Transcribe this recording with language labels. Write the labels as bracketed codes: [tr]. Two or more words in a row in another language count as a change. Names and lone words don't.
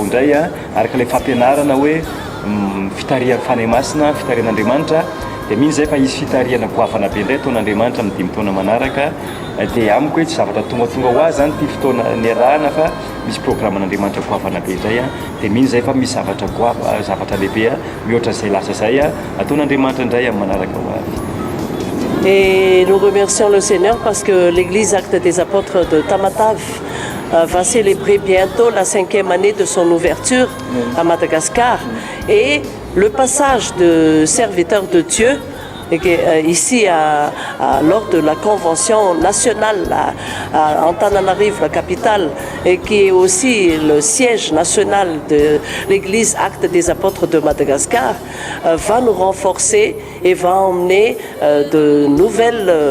[mg] indray araka ilay fampianarana hoe fitarihan'ny fanahy masina fitarihan'Andriamanitra dia mihitsy zay fa isy fitarihana goavana be indray taon'Andriamanitra amin'ny 5 taona manaraka dia amiko hoe tsy zavatra tonga ho azy zany ty fotoana niarahana fa misy programme an'Andriamanitra goavana be indray dia mihitsy zay fa misy zavatra lehibe mihoatra zay lasa zay ataon'Andriamanitra indray amin'ny manaraka ho avy. [fr] Et nous remercions le Seigneur parce que l'église Actes des Apôtres de Tamatave va célébrer bientôt la 5e année de son ouverture à Madagascar. Et le passage de serviteurs de Dieu ici lors de la convention nationale à Antananarivo, la capitale, et qui est aussi le siège national de l'église Actes des Apôtres de Madagascar, va nous renforcer et va emmener de nouvelles